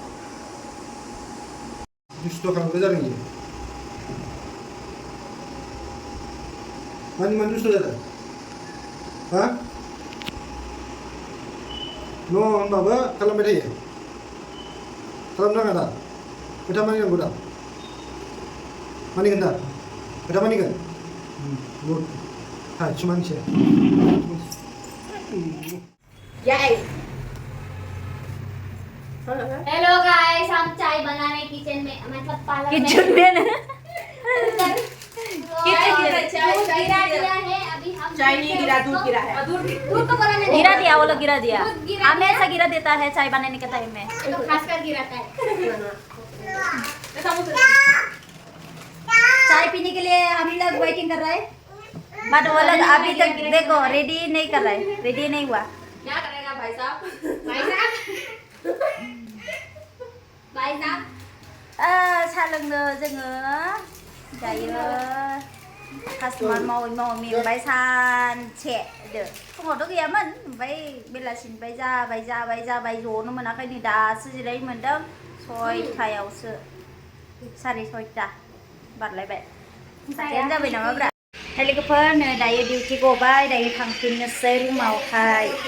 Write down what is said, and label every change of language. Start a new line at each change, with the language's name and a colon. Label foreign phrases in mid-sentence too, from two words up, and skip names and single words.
Bodo: दुष्ट खालामग्रा जादों इयो मानि दुष्ट जादों हा न' होनबाबो खालामबाय थायो खालामनाङा दा खोथा मानिनांगौ दा मानिगोन दा खोथा मानिगोन गुड हाय मानसि Yay!
English: hello guys
Hindi: हम चाय बनाने किचन में मतलब पार्लर में किचन में ना किचन में चाय गिरा दिया है अभी हम चाय नहीं गिरा दूध गिरा है दूध तो बनाने गिरा दिया वो लोग गिरा दिया दूध हमेशा गिरा देता है चाय बनाने के टाइम में तो खासकर गिराता है चाय पीने के लिए हम लोग वेटिंग कर रहे हैं बट वो लोग अभी तक देखो रेडी नहीं कर रहे रेडी नहीं हुआ क्या करेगा भाई साहब भाई साहब भाई साहब
Bodo: सा लोंनो जोङो दायो कास्टमार मावै मेंबाय सानसे फुङावथ' गैयामोन ओमफ्राय बेलासिनिफ्राय जाबाय ज'नो मोनाखै नै दासो जिरायनो मोनदों 6टायावसो 6:30 बारलायबाय सासेयानो जाबाय नामाब्रा hey लोगोफोर नै दायो डिउटि गबाय दायो थांफिननोसै रुमावहाय